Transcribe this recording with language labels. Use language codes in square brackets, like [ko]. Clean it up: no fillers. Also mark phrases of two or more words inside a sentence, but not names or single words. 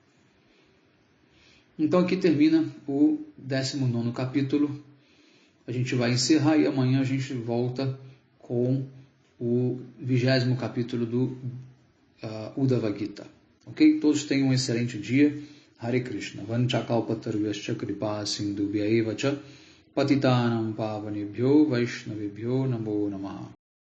[pt] Então aqui termina o 19º capítulo. A gente vai encerrar e amanhã a gente volta com o 20º capítulo do Uddhava Gita. Ok? Todos tenham um excelente dia. Hare Krishna. [sa] वाञ्छाकल्पतरुभ्यश्च कृपा सिन्धुभ्य एव च पतितानां पावनेभ्यो वैष्णवेभ्यो नमो नमः.